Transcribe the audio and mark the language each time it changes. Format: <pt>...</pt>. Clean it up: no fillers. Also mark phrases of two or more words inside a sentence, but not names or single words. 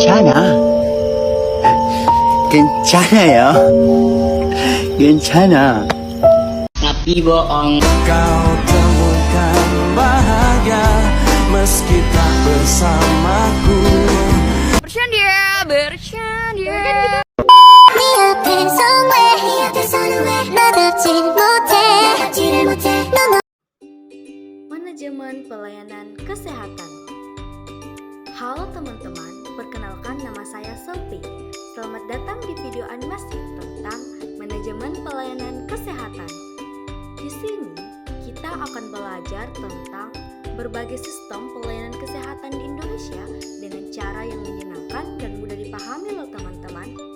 <ko>괜찮아. 괜찮아요. 괜찮아.</ko> <id>Tapi bohong. Kau temukan bahagia meski tak bersamaku. Bercanda, bercanda.</id> <ko>네 앞에서 왜 나답지 못해</ko> <id>Manajemen pelayanan kesehatan. Halo teman-teman, perkenalkan nama saya Selvi. Selamat datang di video animasi tentang manajemen pelayanan kesehatan. Di sini kita akan belajar tentang berbagai sistem pelayanan kesehatan di Indonesia dengan cara yang menyenangkan dan mudah dipahami loh teman-teman.</id>